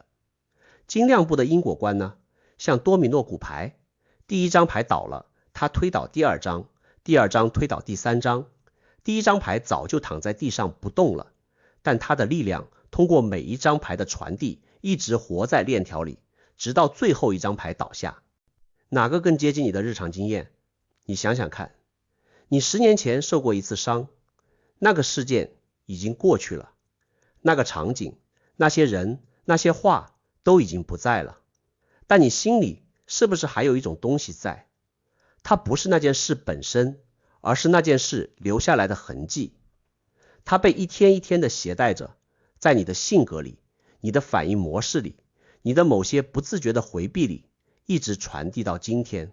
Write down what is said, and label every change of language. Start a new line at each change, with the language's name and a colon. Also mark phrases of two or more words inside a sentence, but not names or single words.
Chinese: 精亮部的因果觀呢，像多米諾骨牌，第一張牌倒了，它推倒第二張，第二张推倒第三張，第一張牌早就躺在地上不動了，但它的力量通過每一張牌的傳遞，一直活在鏈條裡，直到最後一張牌倒下。哪個更接近你的日常經驗？你想想看，你10年前受過一次傷，那個事件已經過去了，那個場景，那些人，那些話都已經不在了，但你心裡是不是還有一種東西在？它不是那件事本身，而是那件事留下来的痕迹。它被一天一天的携带着，在你的性格裡，你的反应模式裡，你的某些不自覺的回避裡，一直傳遞到今天。